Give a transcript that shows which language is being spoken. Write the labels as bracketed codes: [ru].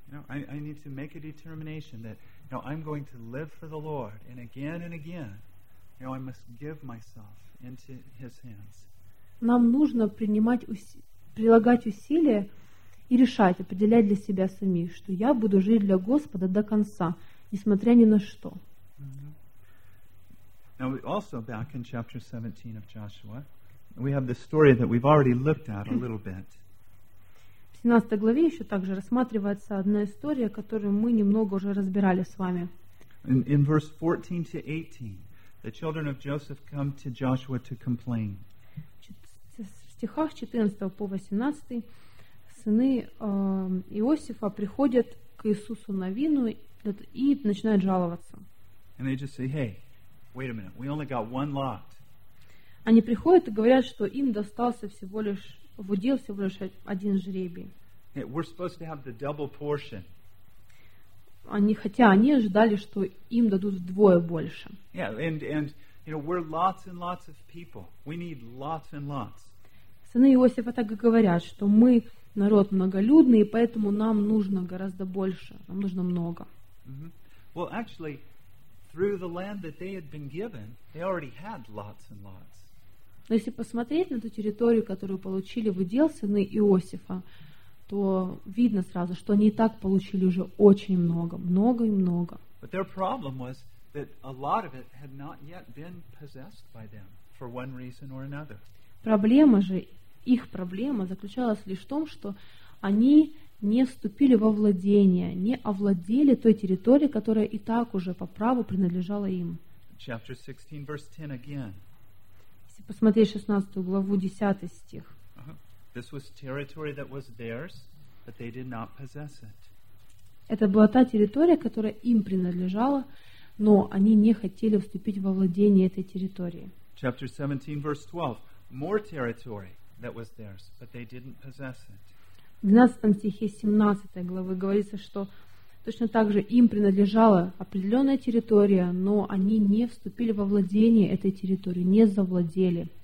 [en] I need to make a determination that, you know, I'm going to live for the Lord, and again, you know, I must give myself into His hands. [ru] Нам нужно принимать прилагать усилия и решать, определять для себя сами, что я буду жить для Господа до конца, несмотря ни на что. Mm-hmm. [en] Now, also back in chapter 17 of Joshua, we have the story that we've already looked at a little bit. [ru] В 17 главе еще также рассматривается одна история, которую мы немного уже разбирали с вами. [en] In verse 14 to 18, the children of Joseph come to Joshua to complain. [ru] В стихах 14 по 18 сыны Иосифа приходят к Иисусу Навину и начинают жаловаться. [en] And they just say, hey, wait a minute, we only got one lot. [ru] Они приходят и говорят, что им достался всего лишь в удел всего лишь один жребий. [en] We're supposed to have the double portion. [ru] Они ожидали, что им дадут вдвое больше. [en] Yeah, and you know, we're lots and lots of people. We need lots and lots. [ru] Сыны Иосифа так и говорят, что мы народ многолюдный, и поэтому нам нужно гораздо больше. Нам нужно много. Mm-hmm. [en] Well, actually, through the land that they had been given, they already had lots and lots. [ru] Но если посмотреть на ту территорию, которую получили в удел сыны Иосифа, то видно сразу, что они и так получили уже очень много, много и много. [en] But their problem was that a lot of it had not yet been possessed by them for one reason or another. [ru] Проблема же, их проблема заключалась лишь в том, что они не вступили во владение, не овладели той территорией, которая и так уже по праву принадлежала им. [en] Chapter 16, verse 10 again. [ru] Посмотри 16 главу, 10 стих. Uh-huh. [en] This was territory that was theirs, but they did not possess it. [ru] Это была та территория, которая им принадлежала, но они не хотели вступить во владение этой территории. [en] Chapter 17, verse 12. More territory that was theirs, but they didn't possess it. [ru] В 12 стихе 17 главы говорится, что точно так же им принадлежала определенная территория, но они не вступили во владение этой территории, не завладели.